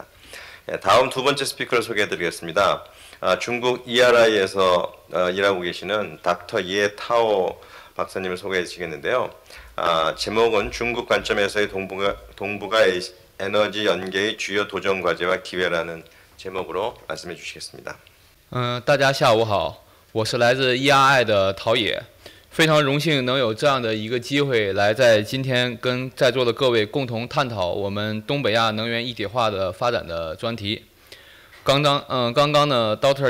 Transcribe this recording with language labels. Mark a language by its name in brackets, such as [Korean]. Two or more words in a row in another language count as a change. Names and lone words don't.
[Korean] 다음 두 번째 스피커를 소개해 드리겠습니다. 중국 ERI에서 일하고 계시는 닥터 예 타오 박사님을 소개해 주시겠는데요. 제목은 중국 관점에서의 동북아 에너지 연계의 주요 도전 과제와 기회라는 제목으로 말씀해 주시겠습니다. [Chinese] 大家下午好，我是来自 ERI 的陶冶，非常荣幸能有这样的一个机会来在今天跟在座的各位共同探讨我们东北亚能源一体化的发展的专题。刚刚呢 ，Dr.